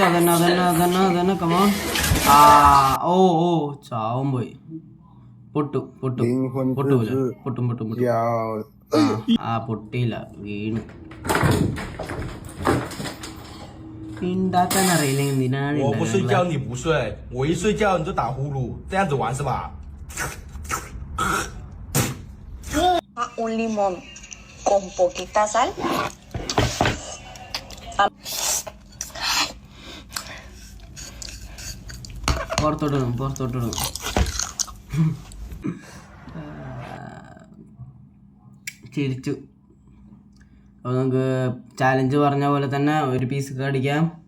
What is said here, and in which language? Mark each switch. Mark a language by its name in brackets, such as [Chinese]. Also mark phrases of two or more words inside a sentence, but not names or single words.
[Malayalam] അതന്നെ കമോൺ. ഓ ചാവും പോയി. പൊട്ടും. പൊട്ടിയില്ല, വീണു. ഉണ്ടാക്കാൻ അറിയില്ല, എന്തിനാണ്? [Spanish] Un limón con poquita sal. [Malayalam] പുറത്തോട്ടിടും. ചിരിച്ചു. അപ്പോൾ നമുക്ക് ചാലഞ്ച് പറഞ്ഞ പോലെ തന്നെ ഒരു പീസ് കടിക്കാം.